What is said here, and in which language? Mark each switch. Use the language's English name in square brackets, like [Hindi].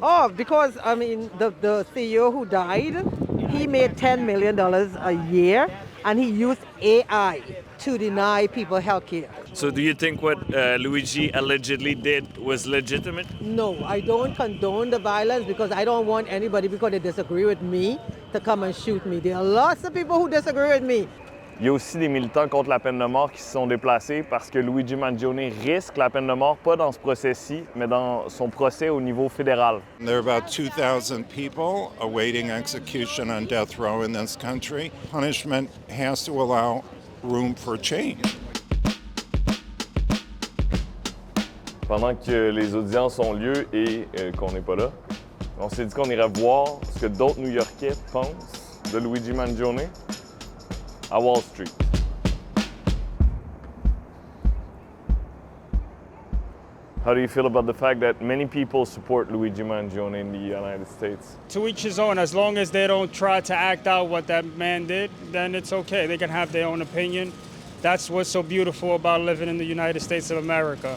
[English] Oh, because, I mean, the CEO who died, he made $10 million a year, and he used AI to deny people health care. So do you think what Luigi allegedly did was legitimate? No, I don't condone the violence because I don't want anybody, because they disagree with me, to come and shoot me. There are lots of people who disagree with me. [French] Il y a aussi des militants contre la peine de mort qui se sont déplacés parce que Luigi Mangione risque la peine de mort, pas dans ce procès-ci, mais dans son procès au niveau fédéral. [English] There are about 2,000 people awaiting execution on death row in this country. Punishment has to allow room for change. [French] Pendant que les audiences ont lieu et qu'on n'est pas là, on s'est dit qu'on irait voir ce que d'autres New-Yorkais pensent de Luigi Mangione à Wall Street. [English] How do you feel about the fact that many people support Luigi Mangione in the United States? To each his own. As long as they don't try to act out what that man did, then it's okay. They can have their own opinion. That's what's so beautiful about living in the United States of America.